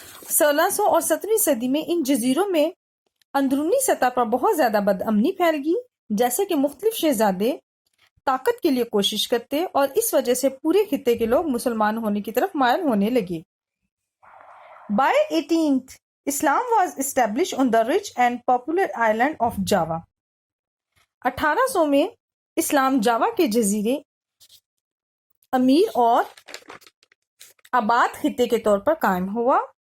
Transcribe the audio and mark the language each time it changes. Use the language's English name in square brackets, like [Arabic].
[Urdu] 1600 اور 17ویں صدی میں ان جزیروں میں اندرونی سطح پر بہت زیادہ بدامنی پھیل گئی جیسے کہ مختلف شہزادے طاقت کے لیے کوشش کرتے اور اس وجہ سے پورے خطے کے لوگ مسلمان ہونے کی طرف مائل ہونے لگے. [English] By 18th, Islam was established on the rich and popular island of Java. [Urdu] 1800 میں اسلام جاوا کے جزیرے امیر اور آباد خطے کے طور پر قائم ہوا.